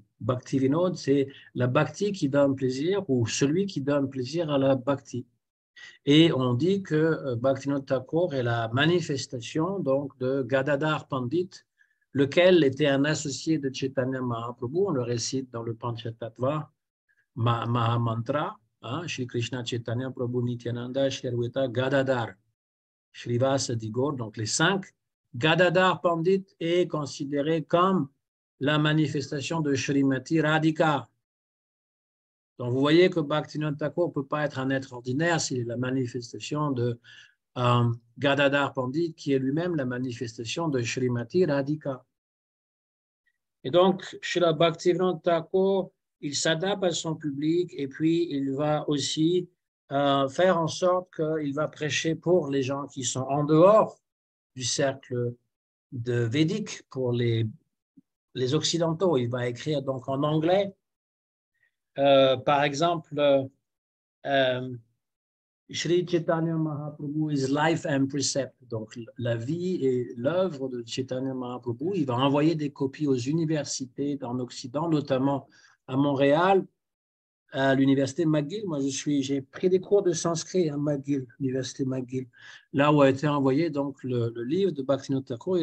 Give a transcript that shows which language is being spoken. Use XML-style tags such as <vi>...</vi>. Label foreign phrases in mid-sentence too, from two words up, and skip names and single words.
<fr>Bhakti Vinod, c'est la Bhakti qui donne plaisir ou celui qui donne plaisir à la Bhakti. Et on dit que Bhaktivinoda Thakur est la manifestation donc de Gadadhar Pandit, lequel était un associé de Chaitanya Mahaprabhu. On le récite dans le Panchatattva Mahamantra. Shri Krishna Chaitanya Prabhu Nityananda Shri Advaita Gadadhar Shrivasa Digor, donc les 5. Gadadhar Pandit est considéré comme la manifestation de Srimati Radhika. Donc vous voyez que Bhaktivinoda Thakur ne peut pas être un être ordinaire, c'est la manifestation de Gadadhar Pandit, qui est lui-même la manifestation de Srimati Radhika. Et donc, Srila Bhaktivinoda Thakur, il s'adapte à son public et puis il va aussi faire en sorte qu'il va prêcher pour les gens qui sont en dehors du cercle de Védique, pour les Occidentaux. Il va écrire donc en anglais. Par exemple, Sri Chaitanya Mahaprabhu is life and precept. Donc, la vie et l'œuvre de Chaitanya Mahaprabhu, il va envoyer des copies aux universités en Occident, notamment à Montréal, à l'université McGill. Moi, j'ai pris des cours de sanskrit à McGill, l'université McGill, là où a été envoyé donc le livre de Bhaktivinoda Thakur.</fr>